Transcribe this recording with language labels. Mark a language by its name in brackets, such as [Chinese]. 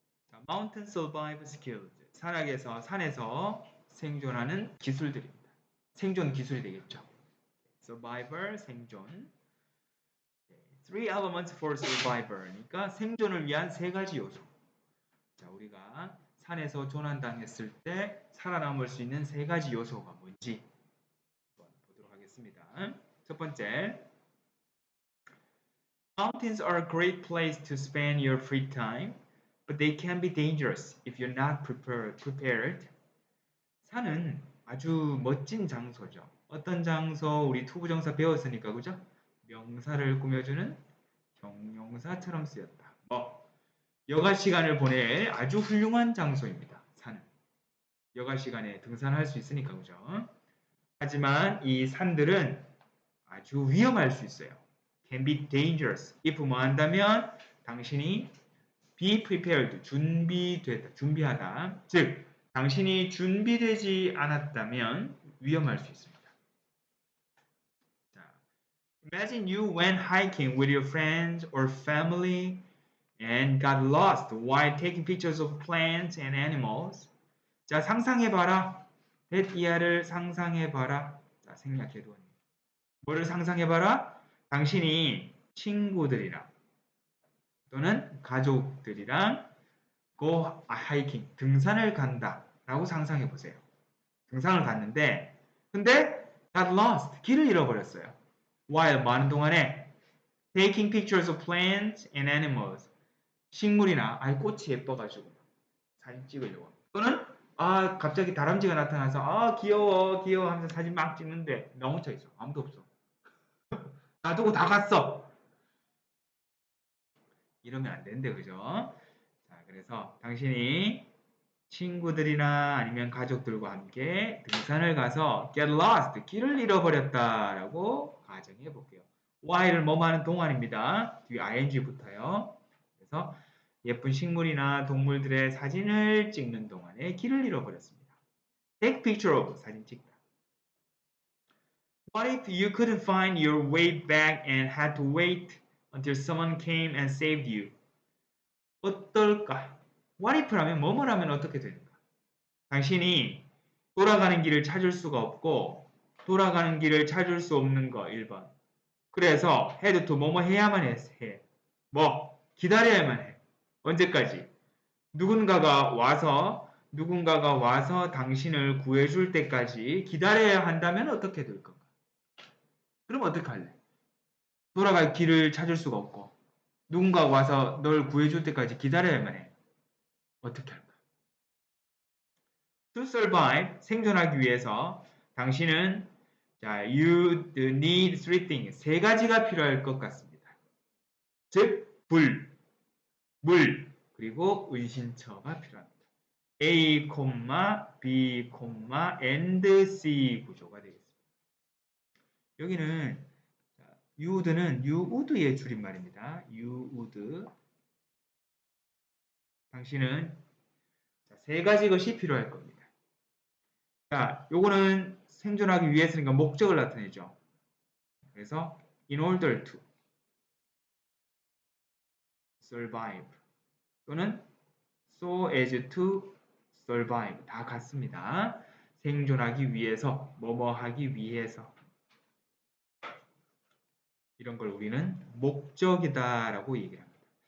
[English] 자, Mountain Survival Skills. [Korean] 산에서 생존하는 기술들입니다. 생존 기술이 되겠죠. Survivor, 생존. [English] Three elements for survivor. [Korean] 그러니까 생존을 위한 세 가지 요소. 자, 우리가 산에서 조난당했을 때 살아남을 수 있는 세 가지 요소가 뭔지 한번 보도록 하겠습니다. 첫 번째. [English] Mountains are a great place to spend your free time, but they can be dangerous if you're not prepared. [Korean] 산은 아주 멋진 장소죠. 어떤 장소? 우리 투부정사 배웠으니까, 그죠? 명사를 꾸며주는 형용사처럼 쓰였다. 여가 시간을 보낼 아주 훌륭한 장소입니다. 산은. 여가 시간에 등산할 수 있으니까, 그죠? 하지만 이 산들은 아주 위험할 수 있어요. [English] can be dangerous. if [Korean] 뭐 한다면 당신이 [English] be prepared, [Korean] 준비하다. 즉, 당신이 준비되지 않았다면 위험할 수 있습니다. [English] 자, imagine you went hiking with your friends or family and got lost while taking pictures of plants and animals. [Korean] 자, 상상해봐라. that 상상해봐라. 자, 생략해도 뭐를 상상해봐라? 당신이 친구들이랑 또는 가족들이랑 [English] go hiking, [Korean] 등산을 간다 라고 상상해 보세요. 등산을 갔는데 근데 [English] got lost, [Korean] 길을 잃어버렸어요. while 많은 동안에 [English] taking pictures of plants and animals, [Korean] 식물이나 꽃이 예뻐가지고 사진 찍으려고 또는 갑자기 다람쥐가 나타나서 귀여워 하면서 사진 막 찍는데 나 혼자 있어. 아무도 없어. 놔두고 다 갔어. 이러면 안 되는데, 그죠? 자, 그래서 당신이 친구들이나 아니면 가족들과 함께 등산을 가서 [English] get lost, [Korean] 길을 잃어버렸다라고 가정해 볼게요. while을 뭐하는 동안입니다. 뒤에 ing 붙어요. 그래서 예쁜 식물이나 동물들의 사진을 찍는 동안에 길을 잃어버렸습니다. [English] take picture of, [Korean] 사진 찍다. [English] What if you couldn't find your way back and had to wait until someone came and saved you? [Korean] 어떨까? [English] What if [Korean] 라면 뭐뭐라면 어떻게 되는가? 당신이 돌아가는 길을 찾을 수가 없고 돌아가는 길을 찾을 수 없는 거 1번. 그래서 [English] had to [Korean] 뭐뭐 해야만 해. 기다려야만 해. 언제까지? 누군가가 와서 당신을 구해줄 때까지 기다려야 한다면 어떻게 될 건가? 그럼 어떻게 할래? 돌아갈 길을 찾을 수가 없고 누군가 와서 널 구해줄 때까지 기다려야만 해. 어떻게 할까? [English] To survive, [Korean] 생존하기 위해서 당신은 [English] you need three things, [Korean] 세 가지가 필요할 것 같습니다. 즉, 불, 물, 그리고 은신처가 필요합니다. A, B, and C 구조가 되겠습니다. 여기는 [English] you'd [Korean] 는 [English] you would [Korean] 의 줄임말입니다. [English] you would. [Korean] 당신은 세 가지 것이 필요할 겁니다. 자, 요거는 생존하기 위해서니까 목적을 나타내죠. 그래서 [English] in order to survive [Korean] 또는 [English] so as to survive [Korean] 다 같습니다. 생존하기 위해서, 뭐뭐 하기 위해서 이런 걸 우리는 목적이다라고 얘기를 합니다.